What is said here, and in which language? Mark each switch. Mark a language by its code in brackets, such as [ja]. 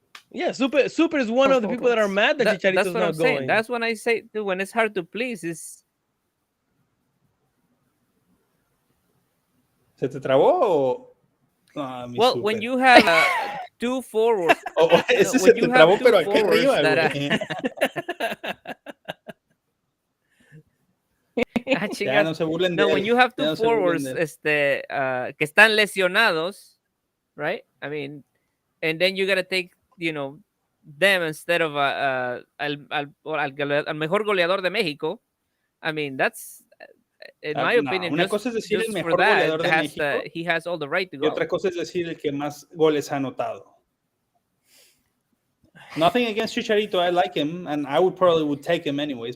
[en] yeah, Super is one of the people that are mad that Chicharito's not going. Saying. That's when I say, dude, when it's hard to please, is. [es] ¿Se te trabó? [en] Well, Super. when you have two forwards. [es] Ese se te trabó, pero aquí arriba, güey. Ya no se burlen de él. [en] When you have two forwards [es] que están lesionados, [en] right? I mean, and then you gotta take, them instead of [es] al mejor goleador de México. [en] I mean, that's, in my opinion, [es] una cosa es decir el mejor goleador de México. [en] He has all the right to go. [es] Y otra cosa es decir el que más goles ha anotado. [en] Nothing against Chicharito. I like him, and I would take him anyways.